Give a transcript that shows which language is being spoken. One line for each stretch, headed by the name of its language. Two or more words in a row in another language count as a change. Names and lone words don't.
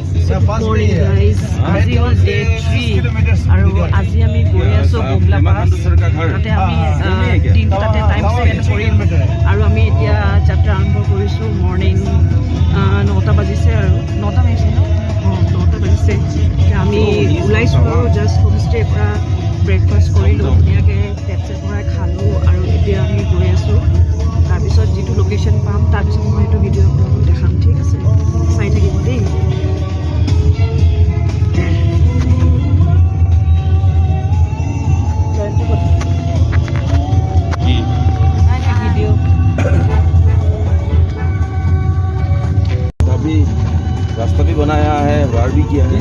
English: Good morning guys.
Assamese: আজি হ'ল ডে 3 আৰু আজি আমি গৈ আছো বুমলা পাছ তাতে আমি দিনটো তাতে
English: time spend
Assamese: কৰিম আৰু আমি এতিয়া যাত্ৰা আৰম্ভ কৰিছোঁ মৰ্ণিং 9টা বাজিছে আৰু 9টা বাজিছে ন 9টা বাজিছে আমি ওলাইছোঁ আৰু জাষ্ট হোমষ্টেৰ পৰা ব্ৰেকফাষ্ট কৰিলোঁ ধুনীয়াকৈ পেট চেট ভৰাই খালোঁ আৰু এতিয়া আমি গৈ আছোঁ তাৰপিছত যিটো লোকেশ্যন পাম তাৰপিছত মই এইটো ভিডিঅ' আপোনালোকক দেখাম ঠিক আছে চাই থাকিব দেই
Hindi: रास्ता भी बनाया है वार भी किया है